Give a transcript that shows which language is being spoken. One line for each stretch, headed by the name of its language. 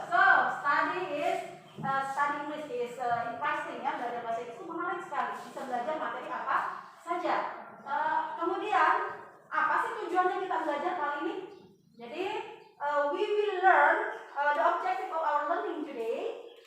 English: So study English is interesting ya.
Indonesian: Belajar bahasa Inggris itu menarik sekali. Bisa belajar materi apa saja. Kemudian apa sih tujuannya kita belajar kali ini?
English: Jadi we will learn the objective of our learning today.